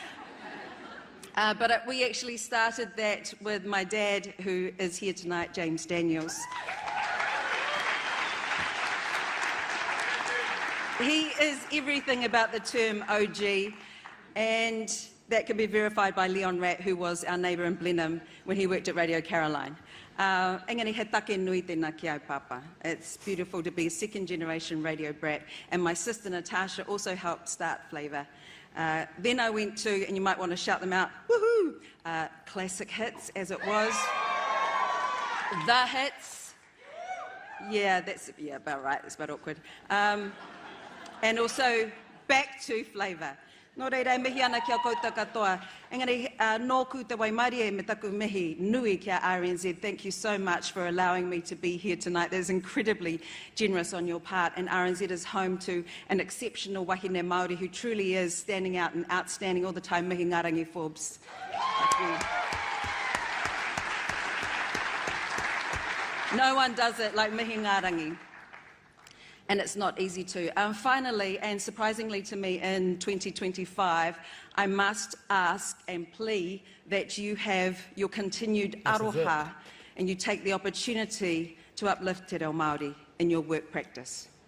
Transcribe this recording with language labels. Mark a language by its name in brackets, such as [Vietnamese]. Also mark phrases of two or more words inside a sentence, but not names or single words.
[English] But we actually started that with my dad, who is here tonight, James Daniels. He is everything about the term OG, and that can be verified by Leon Ratt, who was our neighbour in Blenheim when he worked at Radio Caroline. [Māori] Engari he take nui tēnā ki au papa. [English] It's beautiful to be a second-generation radio brat, and my sister Natasha also helped start Flavour. Then I went to, and you might want to shout them out, woohoo, classic hits, as it was. The hits. Yeah, that's about right, it's about awkward. And also back to Flavour. [Māori] Nō reira, mihi ana kia koutou katoa. Engari, nōku te waimarie me taku mihi nui kia RNZ. [English] Thank you so much for allowing me to be here tonight. That is incredibly generous on your part. And RNZ is home to an exceptional [Māori] wahine Māori [English] who truly is standing out and outstanding all the time. Mihi ngarangi Forbes. No one does it like mihi ngarangi. And it's not easy to. Finally, and surprisingly to me, in 2025, I must ask and plea that you have your continued aroha and you take the opportunity to uplift Te Reo Māori in your work practice.